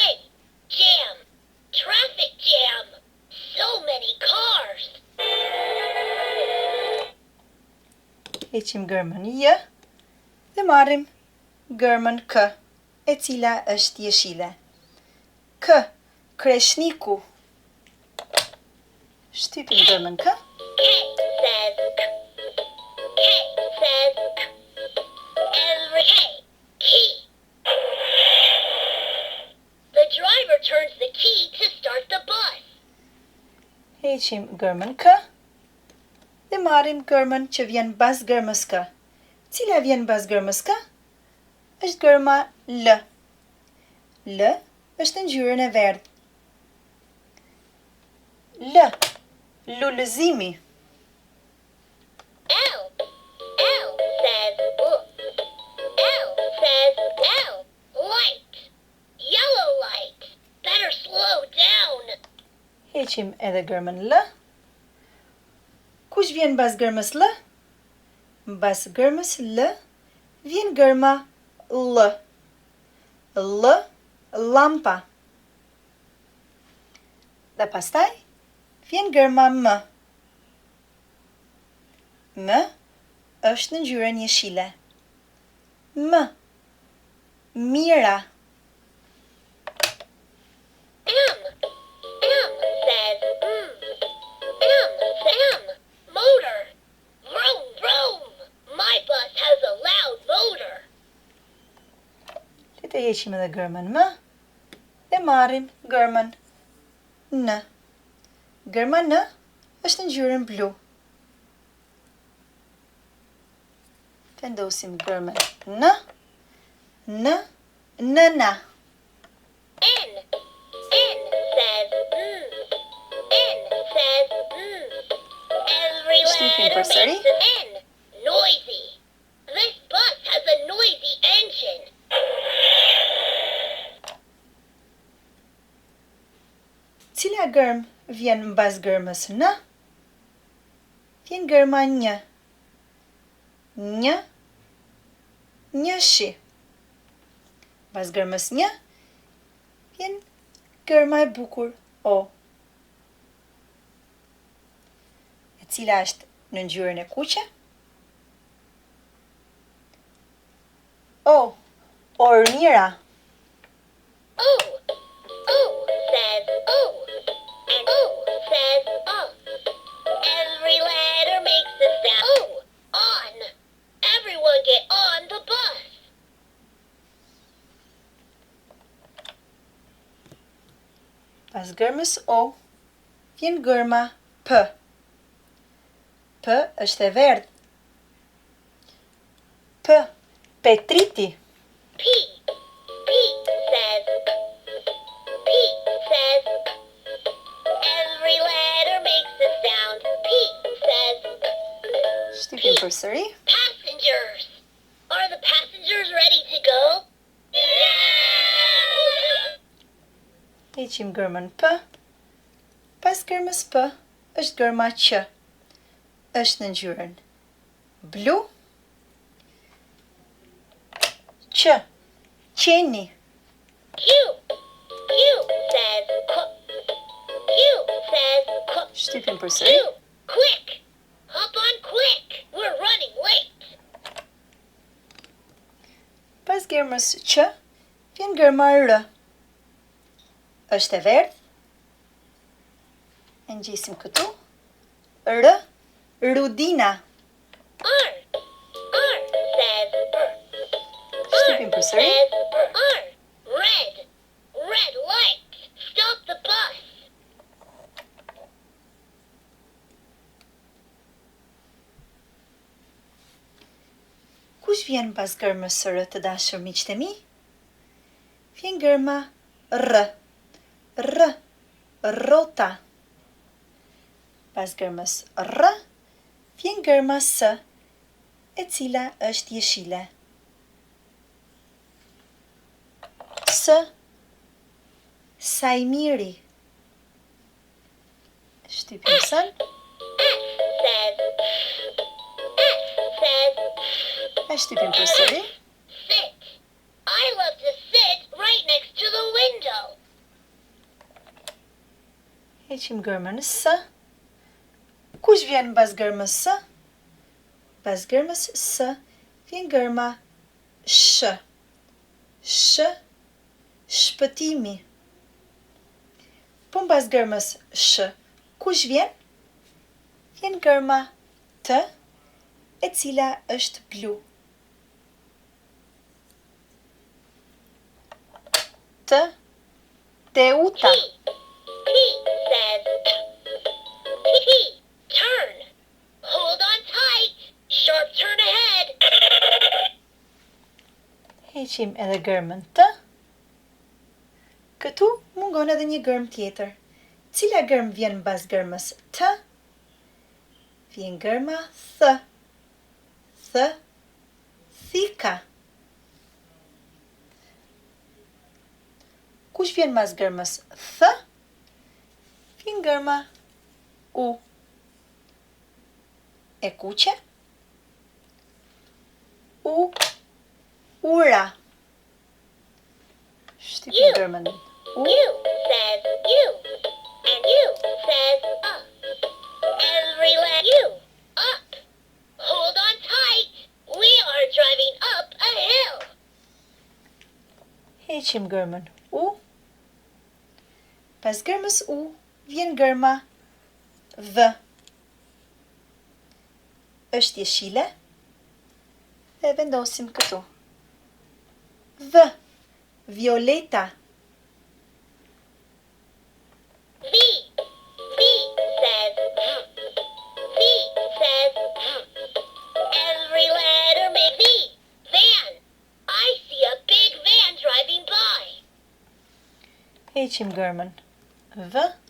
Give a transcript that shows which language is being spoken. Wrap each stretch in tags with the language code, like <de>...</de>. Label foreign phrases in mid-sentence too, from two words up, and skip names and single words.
<en>Jam. Traffic jam. So many cars.</en> <sq>Heqim gërmën j dhe marrim gërmën k, e cila është jeshile. K, kreshniku. Shtypim gërmën k.</sq> <en>K says k. K says k. Every K. Key. The driver turns the key to start the bus.</en> <sq>Heqim gërmën k dhe marrim gërmën që vjen bas gërmës k. Cila vjen bas gërmës k? Është gërma l. L është në ngjyrën e verdhë. L, lulëzimi.</sq> <en>L. L says L. L says L. Light. Yellow light. Better slow down.</en> <sq>Heqim edhe gërmën l. Kush vjen bas gërmës l? Bas gërmës l vjen gërma l. L, lampa. Dhe pastaj vjen gërma m. M është në ngjyrën jeshile. M, mira.</sq> <en>M. M says M. Motor. Vroom, vroom. My bus has a loud motor.</en> <sq>Le të heqim edhe gërmën m dhe marrim gërmën n. Gërma n është në ngjyrën blu. Vendosim gërmën n. N, nëna.</sq> <en>N. N says N says Every</en> <sq>Shtypim</sq> <en>letter</en> <sq>përsëri.</sq> <en>makes an N. Noisy. This bus has a noisy engine.</en> <sq>Cila gërm vjen mbas gërmës n? Vjen gërma një. Një, njëshi. Mbas gërmës një vjen gërma e bukur o, e cila është në ngjyrën e kuqe. O, ormira.</sq> <en>O. O says O. And O says O. Every letter makes a sound. O. On. Everyone get on the bus.</en> <sq>Pas gërmës o vjen gërma p. P është e verdhë. P, Petriti.</sq> <en>P. P says P says Every letter makes a sound. P says</en> <sq>Shtypim përsëri.</sq> <en>Passengers. Are the passengers ready to go?</en> <sq>Heqim gërmën p. Pas gërmës p është gërma q. Është në ngjyrën blu. Q, qeni.</sq> <en>Q. Q says Q. Q says Q.</en> <sq>Shtypim përsëri.</sq> <en>Q. Quick. Hop on quick. We're running late.</en> <sq>Pas gërmës q vjen gërma r. Është e verdhë. E ngjisim këtu. R, Rudina.</sq> <en>R. R says R.</en> <sq>Shtypim përsëri.</sq> <en>Says R. Red. Red light. Stop the bus.</en> <sq>Kush vjen pas gërmës r, të dashur miqtë e mi? Vjen gërma r. R, rrota. Pas gërmës r vjen gërma s, e cila është jeshile. sa I miri. Shtypim Mëson. E shtypim përsëri.</sq> <en>Sit. I love to sit right next to the window.</en> <sq>Heqim gërmën S. Kush vjen mbas gërmës S? Mbas gërmës S vjen gërma sh. Shpëtimi. Po mbas gërmës sh, kush vjen? Vjen gërma t, e cila është blu. Teuta.</sq> <en>T says T. Turn. Hold on tight. Sharp turn ahead.</en> <sq>Heqim edhe gërmën T. Këtu mungon edhe një gërmë tjetër. Cila gërmë vjen mbas gërmës T? Vjen gërma th. Thika. Kush vjen mbas gërmës th? Vjen gërma u. E kuqe? Ura. Shtypim gërmën u.</sq> <en>U says you. And you says up. Every letter U. Up. Hold on tight. We are driving up a hill.</en> <sq>Heqim gërmën u. Pas gërmës u vjen gërma v. Është jeshile dhe vendosim këtu. V. Violeta.</sq> <en>V says V says every letter makes V. Van. I see a big van driving by.</en> <sq>Heqim gërmën v.</sq>